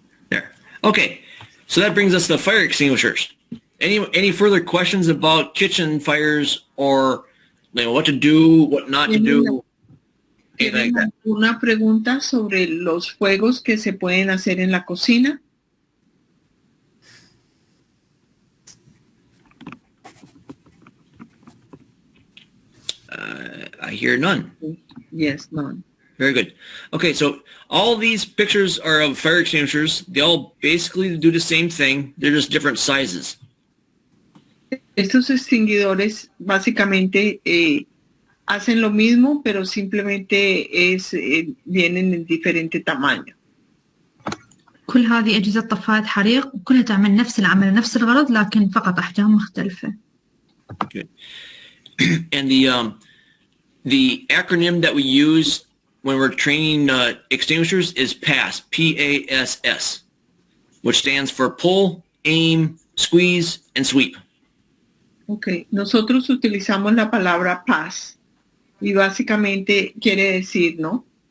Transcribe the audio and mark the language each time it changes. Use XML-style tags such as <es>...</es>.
<en>There. Okay. So that brings us to fire extinguishers. Any further questions about kitchen fires, or what to do, what not to do?</en> <es>¿Tienen alguna pregunta sobre los fuegos que se pueden hacer en la cocina?</es> <en>I hear none. Yes, none. Very good. Okay, so all these pictures are of fire extinguishers. They all basically do the same thing. They're just different sizes.</en> <es>Estos extinguidores básicamente hacen lo mismo, pero simplemente vienen en diferente tamaño.</es> <ar>كل هذه أجهزة طفاية حريق وكلها تعمل نفس العمل نفس الغرض، لكن فقط أحجام مختلفة.</ar> <en>Okay. And the acronym that we use when we're training extinguishers is PASS, P-A-S-S, which stands for pull, aim, squeeze, and sweep. Okay.</en> <es>Nosotros utilizamos la palabra PASS y básicamente quiere decir, ¿no?</es>